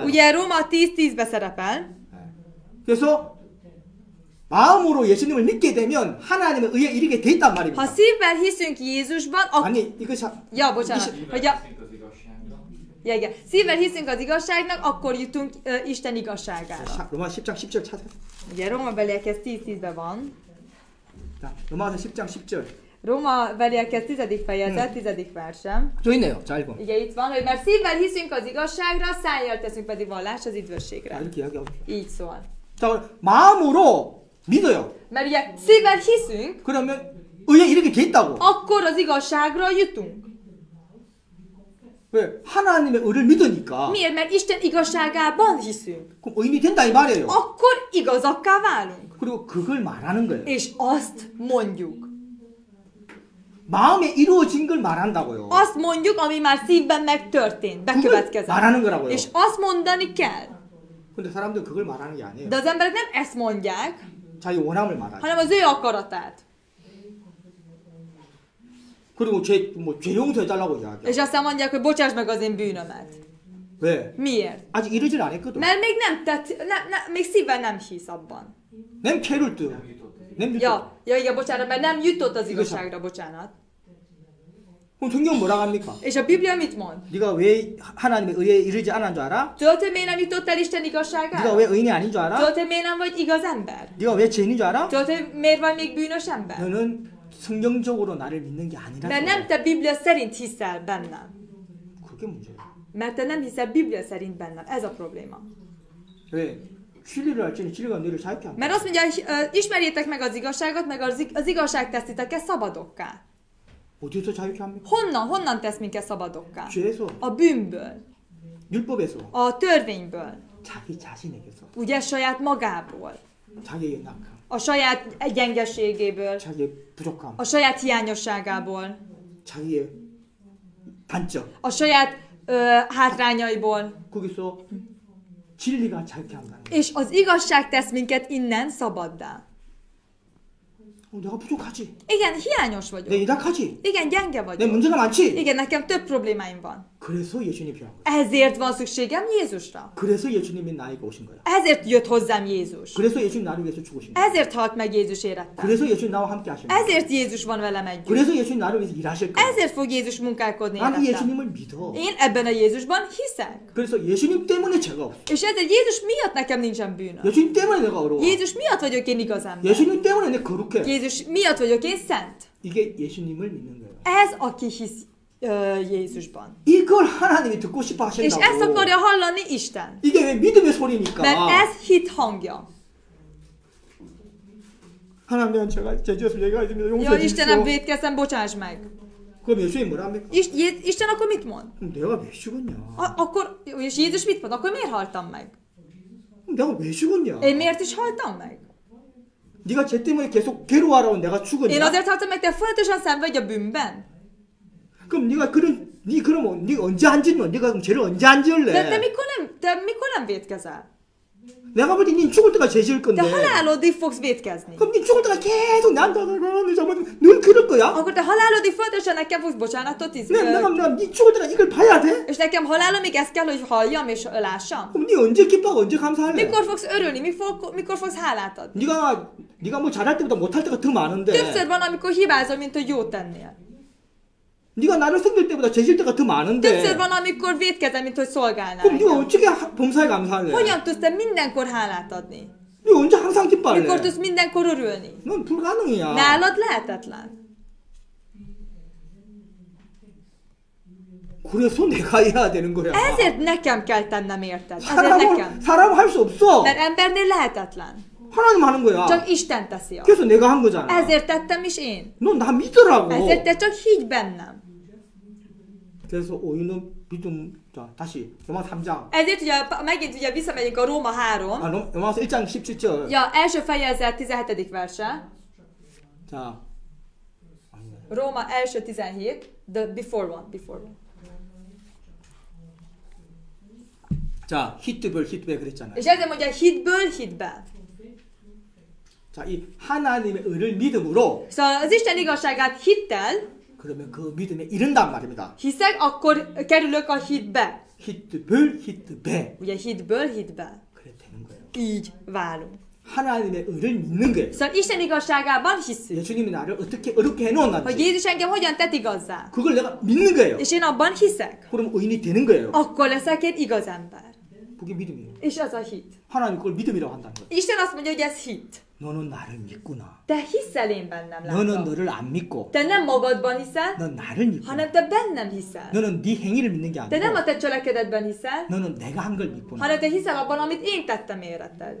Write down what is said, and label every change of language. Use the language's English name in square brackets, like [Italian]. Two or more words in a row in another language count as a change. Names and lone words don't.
[Hungarian] ugye Róma 10:10-be szerepel. [Korean] 그래서 마음으로 예수님을 믿게 되면 하나님의 의에 이르게 돼 있단 [Hungarian] Ha [Korean] 말입니다. [Hungarian] szívvel hiszünk Jézusban, akkor... [Korean] 아니 이거 [Hungarian] Ja, bocsánat. Hogy ja, igen. Szívvel hiszünk az igazságnak, akkor jutunk Isten igazságára. [Korean] 로마 10장 10절 찾아요. [Hungarian] Ugye Róma beliekhez 10:10-ben van. [Korean] 자, 로마서 10장 10절. [Hungarian] Róma beliekhez 10. fejezet, 10. versem. [Korean] 저 있네요. 자, 읽어. [Hungarian] Ugye itt van, hogy mert szívvel hiszünk az igazságra, szájjal teszünk pedig vallás az [Korean] 자, [Hungarian] üdvösségre. [Korean] 이렇게 이야기하고. [Hungarian] Így szól. [Korean] 자, 마음으로 믿어요. [Hungarian] Mert ugye szívvel hiszünk, [Korean] 그러면 의에 이렇게 돼 있다고. [Hungarian] akkor az igazságra jutunk. [Korean] 왜? 하나님의 의를 믿으니까. [Hungarian] Miért? Mert Isten igazságában hiszünk. [Korean] 그럼 의인이 된다 이 말이에요. [Hungarian] Akkor igazakká válunk. [Korean] 그리고 그걸 말하는 거예요. [Hungarian] És azt mondjuk. [Korean] 마음에 이루어진 걸 말한다고요. [Hungarian] Azt mondjuk, ami már szívben megtörtént, [Korean] 그걸 [Hungarian] bekövetkezett. [Korean] 말하는 거라고요. [Hungarian] És azt mondani kell. [Korean] 근데 사람들은 그걸 말하는 게 아니에요. [Hungarian] De az emberek nem ezt mondják, [Korean] 자기 원함을 말하죠. [Hungarian] hanem az ő akaratát. [Korean] 그리고 죄 용서해달라고 이야기해요. [Hungarian] És aztán mondják, hogy bocsáss meg az én bűnömet. [Korean] 왜? [Hungarian] Miért? [Korean] 아직 이러질 않았거든. [Hungarian] Mert még nem tett, még szívvel nem hisz abban. Nem került. Nem jutott. Ja, igen, bocsánat, mert nem jutott az igazságra, bocsánat. [Korean] 그럼 성경은 뭐라고 합니까? [Hungarian] És a Biblia mit mond? [Korean] 네가 왜 하나님의 의에 이르지 않은 줄 알아? [Hungarian] Tudod, hogy miért nem jutott el Isten [Korean] 네가 [Hungarian] igazságára? [Korean] 왜 의인이 아닌 줄 알아? [Hungarian] Tudod, hogy miért nem vagy igaz ember? [Korean] 네가 왜 죄인인 줄 알아? [Hungarian] Tudod, hogy miért vagy még bűnös ember? [Korean] 너는 성경적으로 나를 믿는 게 아니라. [Hungarian] Mert nem te Biblia szerint hiszel bennem. [Korean] 그게 문제예요. [Hungarian] Mert te nem hiszel Biblia szerint bennem. Ez a probléma. [Korean] 왜? 진리를 알지니 진리가 너를 자유케 합니다. [Hungarian] Mert azt mondja, hogy ismerjétek meg az igazságot, meg az igazság tesz titeket szabadokká. [Korean] 어디서 자유케 합니까? [Hungarian] Honnan tesz minket szabadokká? [Korean] 죄에서, [Hungarian] A bűnből, [Korean] 율법에서, [Hungarian] a törvényből, [Korean] 자기 자신에게서, [Hungarian] ugye saját magából, [Korean] 자기의 연약함, [Hungarian] a saját gyengeségéből, [Korean] 자기의 부족함, [Hungarian] a saját hiányosságából, [Korean] 자기의 단점. [Hungarian] a saját hátrányaiból. [Korean] 거기서 진리가 자유케 한다는 거예요. [Hungarian] És az igazság tesz minket innen szabaddá. [Korean] 내가 부족하지. [Hungarian] Igen, hiányos [Korean] 내 [Hungarian] vagyok. [Korean] 연약하지. [Hungarian] Igen, gyenge [Korean] 내 [Hungarian] vagyok. [Korean] 문제가 많지. [Hungarian] Igen, nekem több problémáim van. [Korean] 그래서 예수님이 필요한 거예요. [Hungarian] Ezért van szükségem Jézusra. [Korean] 그래서 예수님이 나에게 오신 거예요. [Hungarian] Ezért jött hozzám Jézus. [Korean] 그래서 예수님 나를 위해서 죽으신 거예요. [Hungarian] Ezért halt meg Jézus életben. [Korean] 그래서 예수님 나와 함께 하신 거예요. [Hungarian] Ezért Jézus van velem együtt. [Korean] 그래서 예수님 나를 위해서 일하실 거예요. [Hungarian] Ezért fog Jézus munkálkodni [Korean] 나는 [Hungarian] életben. [Korean] 예수님을 믿어. [Hungarian] Én ebben a Jézusban hiszek. [Korean] 그래서 예수님 때문에 죄가 없어. [Hungarian] És ezért Jézus miatt nekem nincsen bűnöm. [Korean] 예수님 때문에 내가 어려워. [Hungarian] Jézus miatt vagyok én igaz ember. [Korean] 예수님 때문에 내가 거룩해. [Hungarian] Jézus miatt vagyok én szent. [Korean] 이게 예수님을 믿는 거예요. [Hungarian] Ez, aki hisz Jézusban. [Korean] 이걸 하나님이 듣고 싶어 [Hungarian] És ezt [Korean] 하신다고. [Hungarian] akarja hallani Isten. [Korean] 이게 왜 믿음의 소리니까. [Hungarian] Mert ez hit hangja. [Korean] 하나님 제가 죄지었으면 내가 있습니다. [Hungarian] Ja, [Korean] 용서해 [Hungarian] Istenem, [Korean] 주십시오. [Hungarian] vétkeztem, bocsáss meg. [Korean] 그럼 예수님 뭐라 합니까? [Hungarian] Isten akkor mit mond? [Korean] 그럼 내가 왜 죽었냐? [Hungarian] Akkor, és Jézus mit mond? Akkor miért haltam meg? [Korean] 그럼 내가 왜 죽었냐? [Hungarian] Én miért is haltam meg? [Korean] 네가 죄 때문에 계속 괴로워하라고 내가 [Hungarian] Én [Korean] 죽었냐? [Hungarian] azért haltam meg, te folyamatosan szenvedj a bűnben. [Korean] 그럼 네가 그러면 네가 언제 안 짓노? 네가 그럼 죄를 언제 안 지을래? [Hungarian] De te mikor nem vétkezel? [Korean] 내가 볼 때 니 죽을 때가 죄 지을 건데. [Hungarian] Te halálodig fogsz vétkezni. [Korean] 그럼 니 죽을 때가 계속 나한테 늘 그럴 거야? [Hungarian] Akkor te halálodig folyamatosan nekem fogsz bocsánatot [Korean] 내가 니 죽을 때가 이걸 봐야 돼? [Hungarian] és nekem halálomig ezt kell, hogy halljam és lássam? [Korean] 그럼 니 언제 기뻐하고 언제 감사할래? [Hungarian] Mikor fogsz örülni? Mikor fogsz hálát adni? [Korean] 네가 뭐 잘할 때보다 못할 때가 더 많은데. [Hungarian] Többször van, amikor hibázol, mint hogy jót tennél. [Korean] 네가 나를 섬길 때보다 죄질 때가 더 많은데. [Hungarian] Többször van, amikor vétkezel, mint hogy szolgálnál. [Korean] 그럼 네가 [Hungarian] nekem. [Korean] 어떻게 범사에 감사할래? [Hungarian] Hogyan tudsz te mindenkor hálát adni? [Korean] 네가 언제 항상 기뻐할래? [Hungarian] Mikor tudsz mindenkor örülni? [Korean] 넌 불가능이야. [Hungarian] Nálad lehetetlen. [Korean] 그래서 내가 해야 되는 거야. [Hungarian] Ezért nekem kell tennem, érted? Ezért nekem. [Korean] 사람 할 수 없어. [Hungarian] Mert embernél lehetetlen. [Korean] 하나님 하는 거야. [Hungarian] Csak Isten teszi azt. [Korean] 그래서 내가 한 거잖아. [Hungarian] Ezért tettem is én. [Korean] 너 나 믿으라고. [Hungarian] Ezért te csak higgy bennem. [Korean] 그래서 오유는 믿음. 자, 다시 로마서 3장. [Hungarian] Ezért ugye megint ugye visszamegyünk a Róma 3. [Korean] 로마서 1장 17절. [Hungarian] Ja, első fejezet 17. verse. [Korean] 자. [Hungarian] Róma első 17. [English] The before one. [Korean] 자, 히트벨 그랬잖아요. [Hungarian] És ezért mondja hitből hitbe. [Korean] 자, 이 하나님의 의를 믿음으로 [Hungarian] Szóval az Isten igazságát hittel [Korean] 그러면 그 믿음에 이른단 말입니다. [Hungarian] hiszek, akkor kerülök a hitbe. [Korean] 히트벨. [Hungarian] Ugye hitből hitbe. [Korean] 그래 되는 거예요. [Hungarian] Így válunk. [Korean] 하나님의 의를 믿는 거예요. [Hungarian] Szóval Isten igazságában hiszünk. [Korean] 예수님이 나를 어떻게 어렵게 [Hungarian] Hogy [Korean] 해놓았는지 [Hungarian] Jézus engem hogyan tett igazzá. [Korean] 그걸 내가 믿는 거예요. [Hungarian] És én abban hiszek. [Korean] 그럼 의인이 되는 거예요. [Hungarian] Akkor leszek én igaz ember. [Korean] 그게 믿음이에요. [Hungarian] És az a hit. [Korean] 하나님 그걸 믿음이라고 한다는 거예요. [Hungarian] Isten azt mondja, hogy ez hit. [Korean] 너는 나를 믿구나. [Hungarian] Te hiszel én bennem, [Korean] 너는 [Hungarian] látom. [Korean] 너를 안 믿고 [Hungarian] Te nem magadban hiszel, [Korean] 넌 나를 믿구나. [Hungarian] hanem te bennem hiszel. [Korean] 너는 네 행위를 믿는 게 [Hungarian] Te nem a [Korean] 아니고 [Hungarian] te cselekedetben hiszel, [Korean] 너는 내가 한 걸 믿구나. [Hungarian] hanem te hiszel abban, amit én tettem éretted.